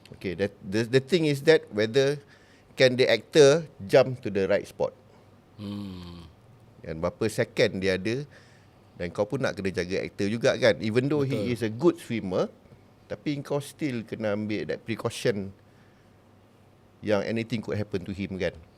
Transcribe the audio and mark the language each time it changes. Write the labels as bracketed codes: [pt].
[en] Okay, the thing is that whether can the actor jump to the right spot. [ms] Dan berapa second dia ada. Dan kau pun nak kena jaga aktor juga kan. [en] Even though he is a good swimmer, [ms] tapi kau [en] still [ms] kena ambil [en] that precaution yang anything could happen to him kan.